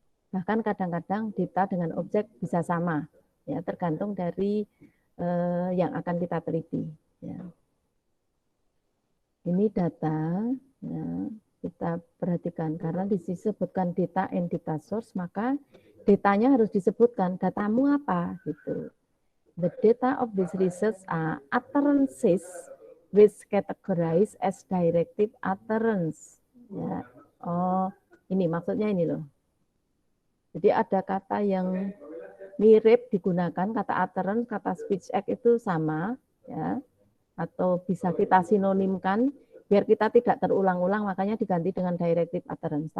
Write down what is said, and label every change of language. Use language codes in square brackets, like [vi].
[id] Bahkan kadang-kadang data dengan objek bisa sama, ya tergantung dari yang akan kita teliti. Ya. Ini data, ya, kita perhatikan karena disebutkan data and data source, maka datanya harus disebutkan datamu apa gitu. [en] The data of this research are utterances which categorized as directive utterance. [id] Ya. Oh, ini maksudnya ini loh. Jadi ada kata yang mirip digunakan, kata utterance, kata speech act itu sama, ya, atau bisa kita sinonimkan biar kita tidak terulang-ulang, makanya diganti dengan directive utterance.